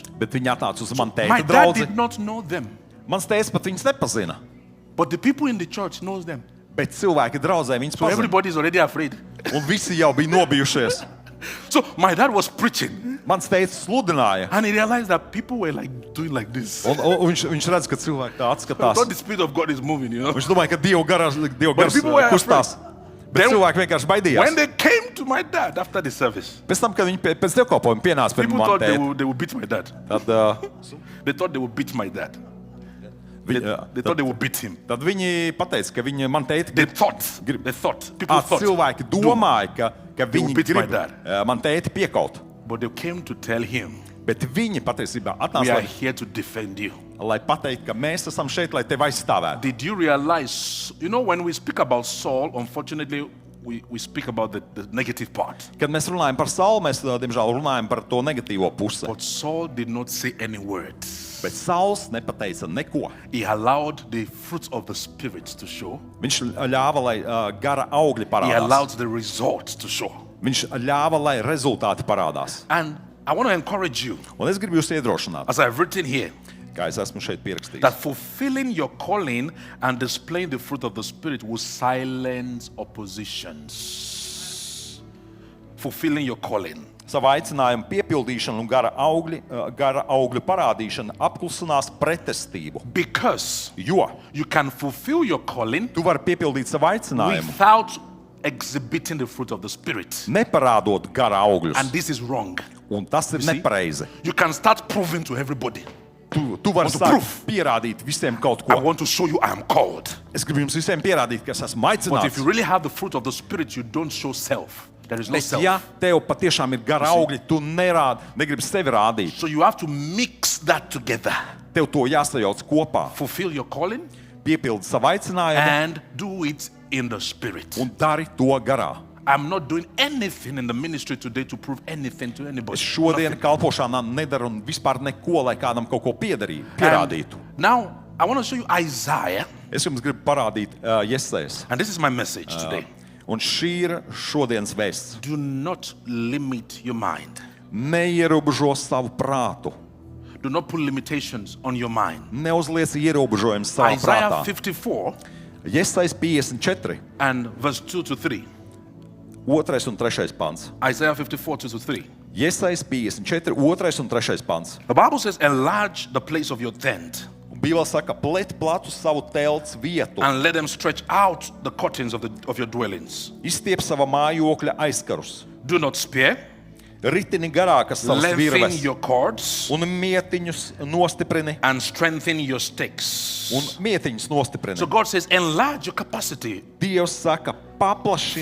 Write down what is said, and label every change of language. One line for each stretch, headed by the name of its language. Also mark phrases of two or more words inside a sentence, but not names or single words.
Latvian: bet viņi atnāca uz manu
English: My
Latvian: tēta
English: dad
Latvian: draudzi.
English: did not know them.
Latvian: Mans tēvs pat viņus nepazina,
English: But the people in the church knows them.
Latvian: bet cilvēki draudzē viņus
English: So
Latvian: pazina.
English: everybody is already afraid.
Latvian: Un visi jau bija nobijušies.
English: So my dad was preaching
Latvian: Mans tēvs sludināja,
English: and he realized that people were like doing like this.
Latvian: un viņš redz, ka cilvēki tā atskatās.
English: Not the spirit of God is moving, you know.
Latvian: Viņš domāja, ka Dieva gars
English: people were
Latvian: kustās. Bet
English: Then-
Latvian: cilvēki vienkārši
English: When
Latvian: baidījās.
English: they came to my dad after the service,
Latvian: Pēc tam, kad viņi pēc dievkalpojuma pienāca pie
English: people
Latvian: manas
English: thought
Latvian: tēta,
English: they would beat my dad.
Latvian: tad,
English: They thought they would beat my dad.
Latvian: viņi,
English: They thought they would beat him.
Latvian: tad viņi pateica, ka viņi man teica,
English: They
Latvian: ka
English: thought. People thought.
Latvian: cilvēki domāja, ka
English: will
Latvian: viņi
English: beat my
Latvian: grib
English: dad.
Latvian: man tēti piekaut.
English: But they came to tell him,
Latvian: Bet viņi patiesībā
English: we
Latvian: atnāca,
English: are here to defend you.
Latvian: lai pateiktu, ka mēs esam šeit, lai tevi aizstāvētu.
English: Did you realize, you know, when we speak about Saul, unfortunately, we speak about the negative part.
Latvian: Kad mēs runājam par Saulu, mēs, diemžēl, runājam par to negatīvo pusi.
English: But Saul did not say any words.
Latvian: Bet Sauls nepateica neko.
English: He allowed the fruits of the Spirit to show.
Latvian: Viņš ļāva, lai gara augļi
English: He
Latvian: parādās.
English: allowed the results to show.
Latvian: Viņš ļāva, lai rezultāti parādās.
English: And I want to encourage you,
Latvian: Un es gribu jūs iedrošināt,
English: as I've written here,
Latvian: kā es esmu šeit pierakstījis,
English: that fulfilling your calling and displaying the fruit of the Spirit will silence oppositions. Fulfilling your calling.
Latvian: savu aicinājumu piepildīšana un gara augļu parādīšana apklusinās pretestību.
English: Because
Latvian: Jo
English: you can fulfill your calling
Latvian: tu vari piepildīt savu aicinājumu,
English: without exhibiting the fruit of the Spirit.
Latvian: neparādot gara augļus.
English: And this is wrong.
Latvian: Un tas ir
English: see?
Latvian: nepareizi.
English: You can start proving to everybody.
Latvian: Tu vari
English: Want to
Latvian: sākt
English: prove?
Latvian: pierādīt visiem kaut
English: I
Latvian: ko.
English: want to show you I am called.
Latvian: Es gribu jums visiem pierādīt, ka es esmu
English: But if
Latvian: aicināts.
English: you really have the fruit of the Spirit, you don't show self. There is no
Latvian: Bet,
English: self.
Latvian: ja tev patiešām ir gara augļi, tu negribi sevi rādīt.
English: So you have to mix that together.
Latvian: Tev to jāsajauc kopā.
English: Fulfill your calling
Latvian: Piepildi savu aicinājumu
English: and do it in the Spirit.
Latvian: un dari to garā.
English: I'm not doing anything in the ministry today to prove anything to anybody.
Latvian: Es šodien kalpošanā nedaru un vispār neko, lai kādam kaut ko
English: And
Latvian: pierādītu.
English: now, I want to show you Isaiah,
Latvian: Es jums gribu parādīt Jesajas.
English: and this is my message today.
Latvian: Un šī ir šodienas vēsts.
English: Do not limit your mind.
Latvian: Neierobežo savu prātu.
English: Do not put limitations on your mind.
Latvian: Neuzliec ierobežojumus savā
English: Isaiah
Latvian: prātā.
English: 54
Latvian: Jesajas 54,
English: and verse 2 to 3.
Latvian: 2. un 3. pants.
English: Isaiah 54, 2 to 3.
Latvian: Jesajas 54, 2. un 3. pants.
English: The Bible says, enlarge the place of your tent
Latvian: Un Bībele saka, plet platu savu telts vietu,
English: and let them stretch out the curtains of your dwellings.
Latvian: izstiep sava mājokļa aizkarus,
English: Do not spare,
Latvian: ritini garākas savas
English: lengthen
Latvian: virves
English: your cords,
Latvian: un mietiņus nostiprini,
English: and strengthen your stakes.
Latvian: un mietiņus nostiprini.
English: So God says, enlarge your capacity.
Latvian: Dievs saka, paplašinies,